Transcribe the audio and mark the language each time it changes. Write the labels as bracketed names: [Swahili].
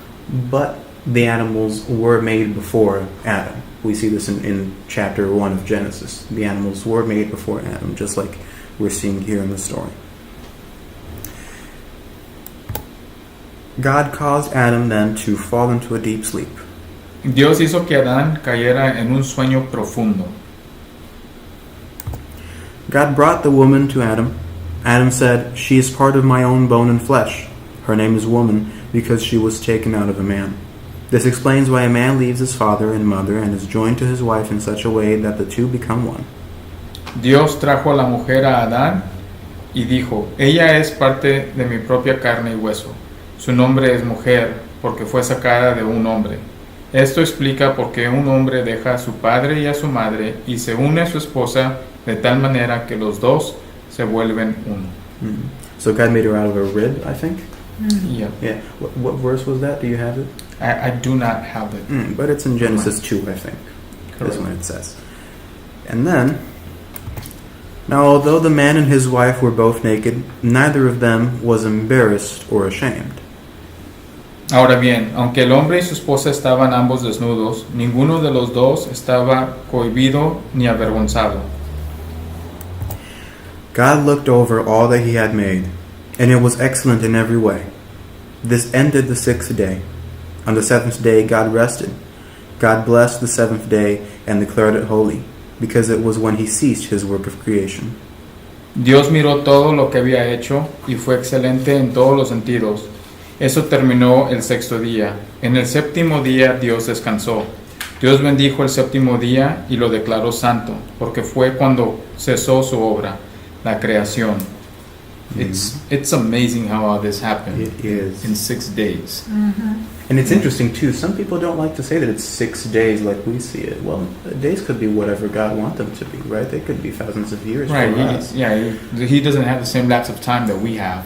[English] But the animals were made before Adam. We see this in chapter 1 of Genesis. The animals were made before Adam, just like we're seeing here in the story. God caused Adam then to fall into a deep sleep. [Spanish] Dios hizo que Adán cayera en un sueño profundo. [English] God brought the woman to Adam. Adam said, "She is part of my own bone and flesh. Her name is woman because she was taken out of a man." This explains why a man leaves his father and mother and is joined to his wife in such a way that the two become one. [Spanish] Dios trajo a la mujer a Adán y dijo, ella es parte de mi propia carne y hueso. Su nombre es mujer porque fue sacada de un hombre. Esto explica por qué un hombre deja a su padre y a su madre y se une a su esposa de tal manera que los dos se vuelven uno. [English] So God made her out of a rib, I think. Yeah. Yeah. What verse was that? Do you have it? I do not have it. But it's in Genesis 2, I think. That's when it says. And then, now although the man and his wife were both naked, neither of them was embarrassed or ashamed. [Spanish] Ahora bien, aunque el hombre y su esposa estaban ambos desnudos, ninguno de los dos estaba cohibido ni avergonzado. [English] God looked over all that he had made, and it was excellent in every way. This ended the 6th day. On the 7th day God rested. God blessed the 7th day and declared it holy, because it was when he ceased his work of creation. [Spanish] Dios miró todo lo que había hecho y fue excelente en todos los sentidos. Eso terminó el 6º día. En el 7º día Dios descansó. Dios bendijo el 7º día y lo declaró santo, porque fue cuando cesó su obra, la creación. [English] It's amazing how all this happened. It is. In 6 days. And it's interesting too, some people don't like to say that it's 6 days like we see it. Well, days could be whatever God wants them to be, right? They could be thousands of years Right, for us. he doesn't have the same lapse of time that we have.